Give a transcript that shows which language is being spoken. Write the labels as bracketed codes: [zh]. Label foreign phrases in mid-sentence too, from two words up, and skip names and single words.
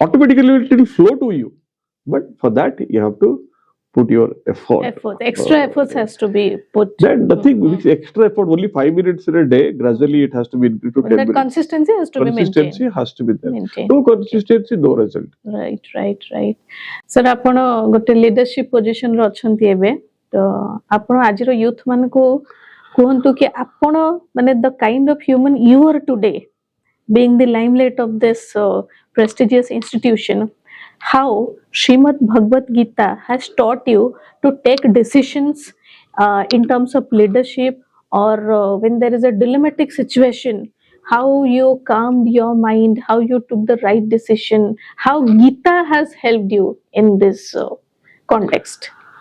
[en] Automatically it will flow to you. But for that you have to put your effort. Extra efforts has to be put. Then nothing with extra effort, only 5 minutes in a day, gradually it has to be increased to 10 minutes. Consistency has to be maintained. Consistency has to be there. No consistency, no result. Right. Sir, [or] ଆପଣ ଗୋଟେ [en] leadership position [or] ରେ ଅଛନ୍ତି ଏବେ, ତ ଆପଣ ଆଜିର youth ମାନଙ୍କୁ କୁହନ୍ତୁ କି ଆପଣ ମାନେ [en] the kind of human you are today, being the limelight of this prestigious institution, how Srimad Bhagavad Gita has taught you to take decisions in terms of leadership, or when there is a dilemmatic situation, how you calmed your mind, how you took the right decision, how Gita has helped you in this context.